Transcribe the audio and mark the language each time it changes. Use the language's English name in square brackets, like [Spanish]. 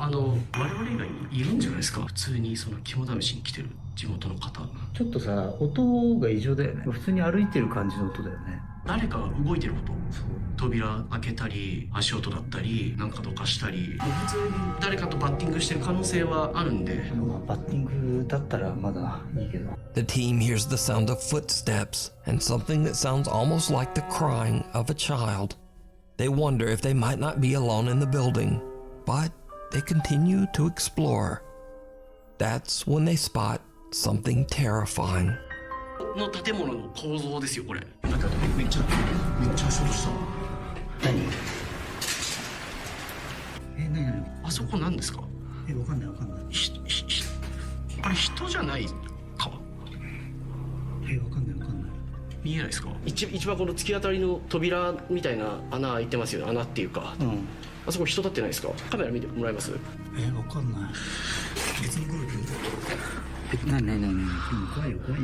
[Japanese] 我々以外にいるんじゃないですか普通にその肝試しに来てる地元の方ちょっとさ音が異常だよね普通に歩いてる感じの音だよね誰かが動いてる音扉開けたり足音だったりなんかどかしたり普通に誰かとバッティングしてる可能性はあるんでバッティングだったらまだいいけど [English] The team hears the sound of footsteps and something that sounds almost like the crying of a child. They wonder if they might not be alone in the building, but they continue to explore. That's when they spot something terrifying. [Japanese] の建物の構造ですよこれなんかめっちゃショートした何何あそこ何ですかわかんないわかんないあれ人じゃないかわかんないわかんない見えないですか一番この突き当たりの扉みたいな穴開いてますよね穴っていうか、あそこ人立ってないですかカメラ見てもらえますわかんない別に来るけど何怖いよ